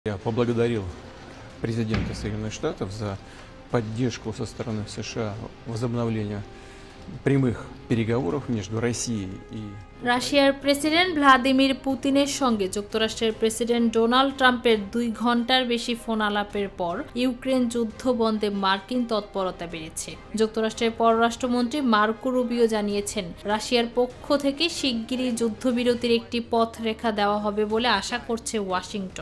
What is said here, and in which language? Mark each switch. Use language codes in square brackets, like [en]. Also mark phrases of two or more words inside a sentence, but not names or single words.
[ru] Я поблагодарил президента Соединенных Штатов за поддержку со стороны США возобновления прямых переговоров между Россией и [bn] রাশিয়ার প্রেসিডেন্ট ভ্লাদিমির পুতিনের সঙ্গে যুক্তরাষ্ট্রের প্রেসিডেন্ট ডোনাল্ড ট্রাম্পের 2 ঘণ্টার বেশি ফোন আলাপের পর ইউক্রেন যুদ্ধ বন্ধে মার্কিন তৎপরতা বেড়েছে। যুক্তরাষ্ট্রের পররাষ্ট্রমন্ত্রী মার্কো রুবিও জানিয়েছেন, রাশিয়ার পক্ষ থেকে শিগগিরই যুদ্ধবিরতির একটি পথরেখা দেওয়া হবে বলে আশা করছে ওয়াশিংটন।